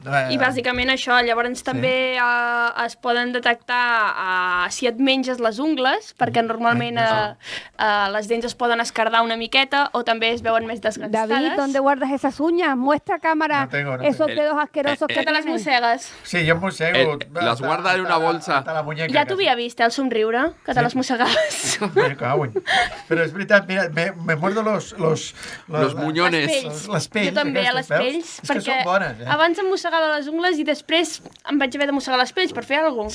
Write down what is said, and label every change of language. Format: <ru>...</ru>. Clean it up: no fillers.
<ca>I bàsicament això, llavors també es poden detectar si et menges les ungles, perquè normalment les dents es poden escardar una miqueta o també es veuen més desgastades.</ca> <es>David, ¿dónde guardas esas uñas? Muestra cámara esos dedos asquerosos</es> <ca>que te les mossegues. Sí, jo em mossego. Les guarda en una bolsa. Ja t'ho havia vist, el somriure, que te les mossegaves. Però és veritat, mira,</ca> <es>me muerdo los muñones.</es> <ca>Les pells. Jo també, a les pells, perquè abans em mossegava les ungles i després em vaig haver de mossegar les pells per fer alguna cosa.</ca>